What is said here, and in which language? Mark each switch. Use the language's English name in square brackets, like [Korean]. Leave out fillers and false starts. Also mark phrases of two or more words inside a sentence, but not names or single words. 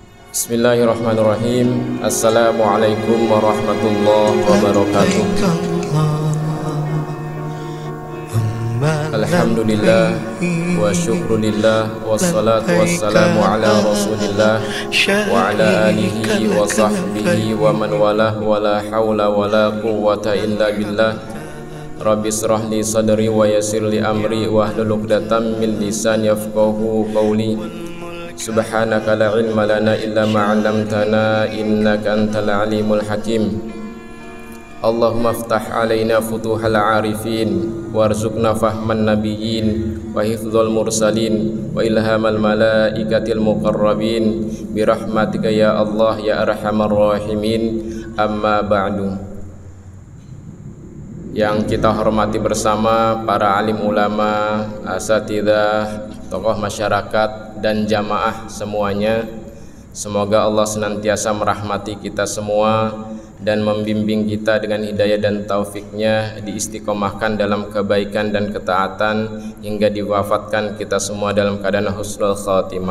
[Arabic] بسم الله الرحمن الرحيم. السلام عليكم ورحمة الله وبركاته. الحمد لله والشكر لله والصلاة والسلام على رسول الله وعلى آله وصحبه ومن والاه ولا حول ولا قوة إلا بالله. رب اشرح لي صدري ويسر لي أمري واحلل عقدة من لساني يفقهوا قولي. سبحانك لا علم لنا إلا ما علمتنا إنك أنت العليم الحكيم. اللهم افتح علينا فتوح العارفين وارزقنا فهم النبيين وحفظ المرسلين وإلهام الملائكة المقربين برحمتك يا الله يا أرحم الراحمين. أما بعد. [Indonesian] Yang kita hormati bersama para alim ulama, asatidzah, tokoh masyarakat dan jamaah semuanya, semoga Allah senantiasa merahmati kita semua dan membimbing kita dengan hidayah dan taufiknya, diistiqomahkan dalam kebaikan dan ketaatan hingga diwafatkan kita semua dalam keadaan [Arabic] حسن الخاتمة.